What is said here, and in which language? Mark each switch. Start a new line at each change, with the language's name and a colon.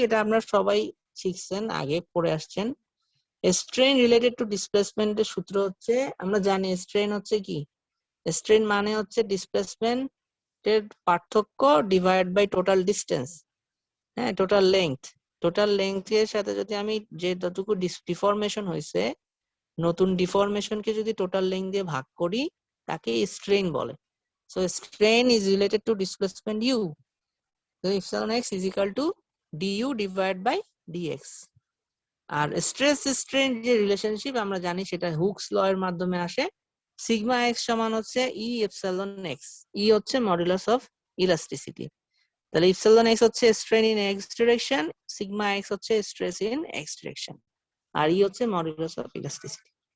Bangla: এটা আপনারা সবাই শিখছেন, আগে পড়ে আসছেন। স্ট্রেন রিলেটেড টু ডিসপ্লেসমেন্ট এর সূত্র হচ্ছে, আমরা জানি স্ট্রেন হচ্ছে কি, স্ট্রেন মানে হচ্ছে ডিসপ্লেসমেন্ট এর পার্থক্য ডিভাইড বাই টোটাল ডিসটেন্স। হ্যাঁ, টোটাল লেংথ এর সাথে যদি আমি যে যতটুকু ডিফরমেশন হয়েছে, নতুন ডিফরমেশনকে যদি টোটাল লেংথ দিয়ে ভাগ করি তাকে স্ট্রেন বলে।
English: So strain is related to displacement u, so epsilon x is equal to du divided by dx.
Bangla: আর stress strain যে রিলেশনশিপ আমরা জানি সেটা হুকস ল এর মাধ্যমে আসে। সিগমা এক্স সমান হচ্ছে ই এপসাইলন এক্স। ই হচ্ছে মডুলাস অফ ইলাস্টিসিটি। তাহলে এপসাইলন এক্স হচ্ছে strain in x direction, sigma x হচ্ছে স্ট্রেস ইন এক্স ডিরেকশন, আর ই হচ্ছে মডুলাস অফ ইলাস্টিসিটি।